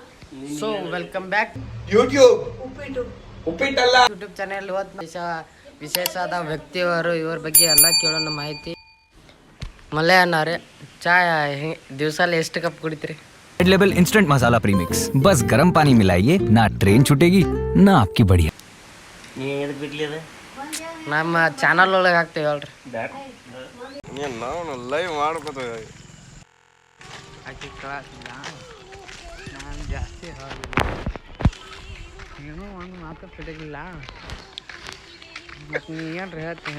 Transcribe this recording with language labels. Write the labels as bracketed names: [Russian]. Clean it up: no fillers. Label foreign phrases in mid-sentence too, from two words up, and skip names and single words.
[English] so welcome back [Kannada] ಯೂಟ್ಯೂಬ್ ಉಪ್ಪಿಟ್ಟಲ್ಲ ಯೂಟ್ಯೂಬ್ ಚಾನೆಲ್. ಇವತ್ತು ವಿಶೇಷವಾದ ವ್ಯಕ್ತಿಯವರು, ಇವ್ರ ಬಗ್ಗೆ ಎಲ್ಲ ಕೇಳೋಣ ಮಾಹಿತಿ. ಮಲ್ಲೆ ಅಣ್ಣವ್ರೆ, ಚಾ ದಿವಸಲ್ಲಿ ಎಷ್ಟು ಕಪ್ ಕುಡಿತೀರಿ? [Hindi] रेड लेबल इंस्टेंट मसाला प्रीमिक्स, बस गर्म पानी मिलाइए, ना ट्रेन छूटेगी ना आपकी बढ़िया. [Kannada] ನಮ್ಮ ಚಾನಲ್ ಒಳಗೆ ಹಾಕ್ತೇವೆ ಹೇಳ್ರಿ. ನಾವು ಲೈವ್ ಮಾಡ್ಕೋತೇವೆ. ಆಕೆ ಕಳಿಸಿಲ್ಲ, ನಾನು ಜಾಸ್ತಿ ಏನೋ ಒಂದು ಮಾತು ಬಿಡಲಿಲ್ಲ. ಮತ್ತು ನೀ ಏನ್ರಿ ಹೇಳ್ತೀನಿ?